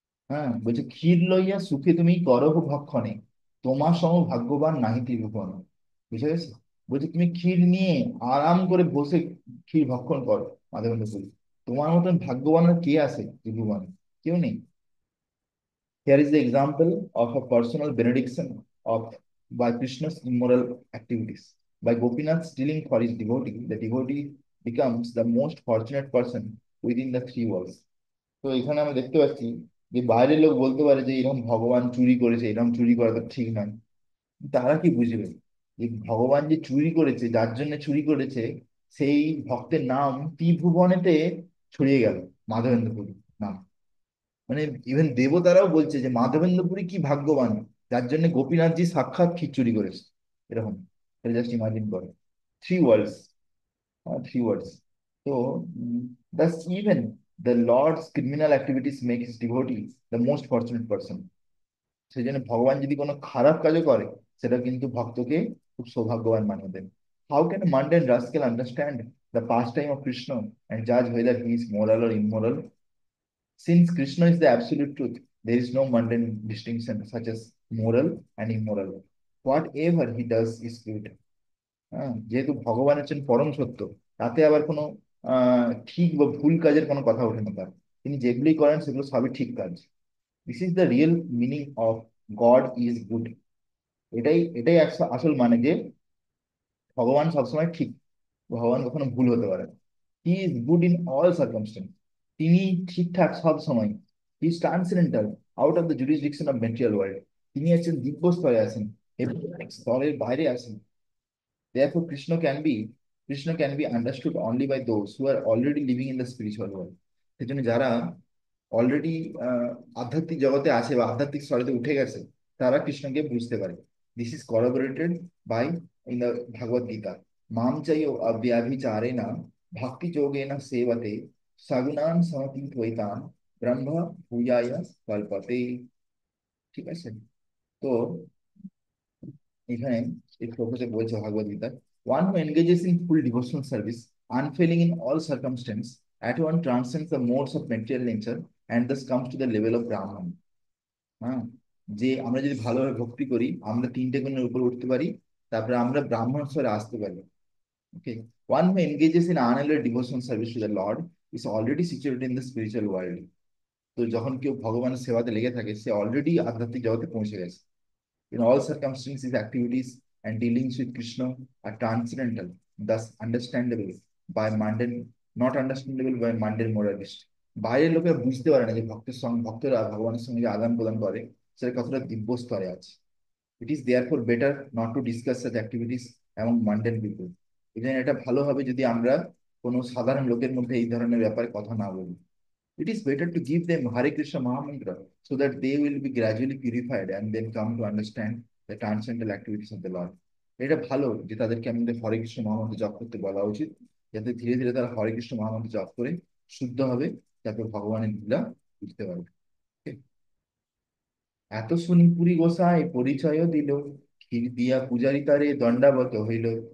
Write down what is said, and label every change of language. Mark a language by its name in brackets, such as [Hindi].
[Bangla] হ্যাঁ, বলছে ক্ষীর লইয়া সুখে তুমি করহ ভক্ষণে, তোমার সম ভাগ্যবান নাহি ত্রিভুবন। বুঝে গেছে? বলছে তুমি ক্ষীর নিয়ে আরাম করে বসে ক্ষীর ভক্ষণ করো, মাঝে মধ্যে বলি, তোমার মতন ভাগ্যবান আর কে আছে ত্রিভুবনে? কেউ নেই। [English] Here is the example of a personal benediction of by Krishna's immoral activities. By Gopinath stealing for his devotee, the devotee becomes the most fortunate person within the three worlds. [Bangla] তো এখানে আমরা দেখতে পাচ্ছি যে বাইরের লোক বলতে পারে যে এরকম ভগবান চুরি করেছে, এরকম চুরি করা তো ঠিক নয়। তারা কি বুঝবে যে ভগবান যে চুরি করেছে, যার জন্য চুরি করেছে, সেই ভক্তের নাম ত্রিভুবনেতে ছড়িয়ে গেল, মাধবেন্দ্রপুরী নাম। মানে ইভেন দেবতারাও বলছে যে মাধবেন্দ্রপুরী কি ভাগ্যবান, যার জন্য গোপীনাথজি সাক্ষাৎ খিচুড়ি করেছে। এরকম, [English] Just imagine করো। Three words, three words. তো thus even the lord's criminal activities make his devotee the most fortunate person. [Bangla] সেই জন্য ভগবান যদি কোনো খারাপ কাজও করে, সেটা কিন্তু ভক্তকে খুব সৌভাগ্যবান বানিয়ে দেন। [English] How can mundane rascal understand the pass time of Krishna and Jaaz whether he is moral or immoral? Since Krishna is the absolute truth, there is no mundane distinction such as moral and immoral. Whatever he does is good. [Bangla] হ্যাঁ, যেহেতু ভগবান হচ্ছেন পরম সত্য, তাতে আবার কোনো ঠিক বা ভুল কাজের কোনো কথা ওঠে না তার। তিনি যেগুলি করেন সেগুলো সবই ঠিক কাজ। [English] This is the real meaning of God is good. [Bangla] এটাই এটাই আসল মানে যে ভগবান সবসময় ঠিক, ভগবান কখনো ভুল হতে পারে না। [English] He is good in all circumstances. [Bangla] তিনি ঠিকঠাক সব সময়। [English] He is transcendental out of the jurisdiction of material world. [Bangla] তিনি আছেন দিব্য স্তরে আছেন, এবং স্তরের বাইরে আছেন। [English] Therefore, Krishna can be understood only by those who are already living in the spiritual world. [Bangla] সেজন্য যারা অলরেডি আধ্যাত্মিক জগতে আছে বা আধ্যাত্মিক স্তরে উঠে গেছে, তারা কৃষ্ণকে বুঝতে পারে। [English] This is corroborated by in the Bhagavad Gita. [Sanskrit] মাম চাই অব্যাভিচারে না ভক্তি যোগে না সেবতে সগুণান সমতীত ব্রহ্ম ভূয়ায় কল্পতে। [Bangla] ঠিক আছে? তো এখানে এই প্রফেসর বলছে [English] Bhagavad Gita, one who engages in full devotional service, unfailing in all circumstances, at one transcends the modes of material nature and thus comes to the level of Brahman. [Bangla] হ্যাঁ, যে আমরা যদি ভালোভাবে ভক্তি করি, আমরা তিনটে গুণের উপর উঠতে পারি, তারপরে আমরা ব্রাহ্মণ স্তরে আসতে পারি। [English] Okay, one who engages in unalloyed devotional service to the lord is already situated in the spiritual world. [Bangla] তো যখন কেউ ভগবানের সেবাতে লেগে থাকে, সে অলরেডি আধ্যাত্মিক জগতে পৌঁছে গেছে। [English] In all circumstances, activities and dealings with Krishna are transcendental, thus understandable by mundane, not understandable by mundane moralist. [Bangla] বাইরের লোকেরা বুঝতে পারে না যে ভক্তের সঙ্গে, ভক্তরা ভগবানের সঙ্গে যে আদান প্রদান করে, সেটা কতটা দিব্য স্তরে আছে। [English] It is therefore better not to discuss such activities among mundane people. [Bangla] এই জন্য এটা ভালো হবে যদি আমরা কোনো সাধারণ লোকের মধ্যে এই ধরনের ব্যাপারে কথা না বলি। [English] It is better to give them Hare Krishna Mahamantra so that they will be gradually purified and then come to understand the transcendental activities of the Lord. [Bangla] এটা ভালো যে তাদেরকে আমাদের হরে কৃষ্ণ মহামন্ত্র জপ করতে বলা উচিত, যাতে ধীরে ধীরে তারা হরে কৃষ্ণ মহামন্ত্র জপ করে শুদ্ধ হবে, তারপর ভগবানের লীলা বুঝতে পারবে। Okay? এত শুনি পুরী গোসাই পরিচয় দিল, ক্ষীর দিয়া পূজারি তারে দণ্ডাবত হইল।